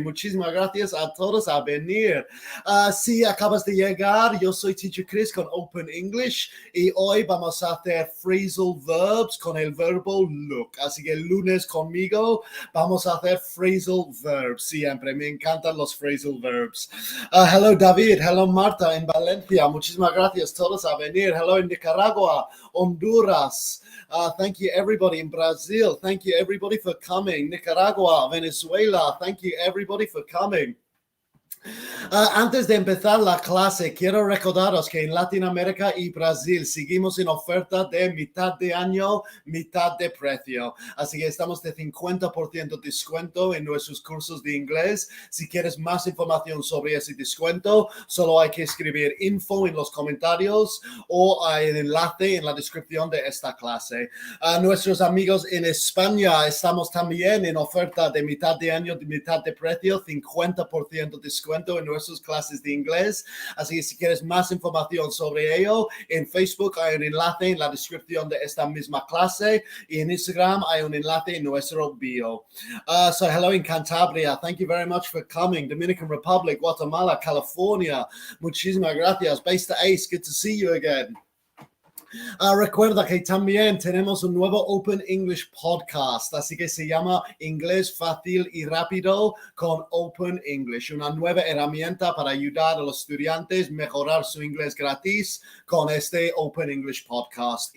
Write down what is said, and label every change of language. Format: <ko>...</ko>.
<es>Muchísimas gracias a todos a venir. Si acabas de llegar, yo soy Teacher Chris con Open English y hoy vamos a hacer phrasal verbs con el verbo look. Así que el lunes conmigo vamos a hacer phrasal verbs. Siempre me encantan los phrasal verbs.</es> <en>Hello David, hello Marta</en> <es>en Valencia. Muchísimas gracias todos a venir.</es> <en>Hello en Nicaragua, Honduras. Thank you everybody in Brazil. Thank you everybody for coming. Nicaragua, Venezuela. Thank you everybody for coming.</en> <es>Antes de empezar la clase, quiero recordaros que en Latinoamérica y Brasil seguimos en oferta de mitad de año, mitad de precio. Así que estamos de 50% descuento en nuestros cursos de inglés. Si quieres más información sobre ese descuento, solo hay que escribir info en los comentarios o hay el enlace en la descripción de esta clase. Nuestros amigos en España estamos también en oferta de mitad de año, de mitad de precio, 50% descuento en nuestras clases de inglés. Así que si quieres más información sobre ello, en Facebook hay un enlace en la descripción de esta misma clase y en Instagram hay un enlace en nuestro bio.</es> <en>So hello in Cantabria. Thank you very much for coming. Dominican Republic, Guatemala, California.</en> <es>Muchísimas gracias.</es> <en>Base to Ace, good to see you again.</en> <es>Recuerda que también tenemos un nuevo Open English podcast, así que se llama Inglés Fácil y Rápido con Open English, una nueva herramienta para ayudar a los estudiantes a mejorar su inglés gratis con este Open English podcast.</es>